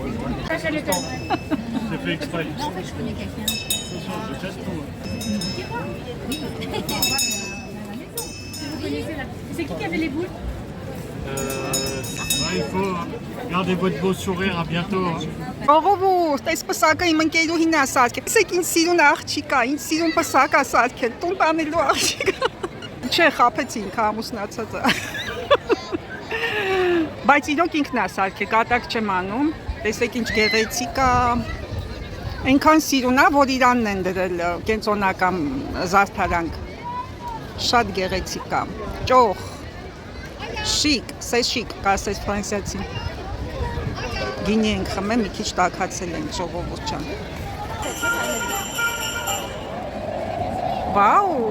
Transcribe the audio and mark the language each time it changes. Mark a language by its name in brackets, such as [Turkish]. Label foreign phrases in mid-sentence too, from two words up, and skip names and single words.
[French] C'est fait exprès. En fait, je connais quelqu'un. Je teste tout. Vous connaissez là. C'est qui avait les boules? Il faut garder votre beau sourire, à bientôt. [Armenian] Ողովուրդ, այս պսակը իմ ընկերուհին է ասարկել։ Իսկ ինձ սիրուն աղջիկա, ինձ սիրուն պսակ է ասարկել, տուն տանելու աղջիկա։ Չէ, խաբեցինք, ամուսնացած է։ Բայց իրոք ինքն է ասարկել, կատակ չեմ անում։ Տեսեք ինչ գեղեցիկ է։ Այնքան սիրուն է, որ Իրանն են դրել կենտրոնական զարդարանք։ Շատ գեղեցիկ է։ Ճոխ։ Շիկ, [French] c'est chic, [Armenian] կասես ֆրանսիացին։ Գինի ենք խմել, մի քիչ տաքացել ենք ժողովուրդ ջան։ Վաու։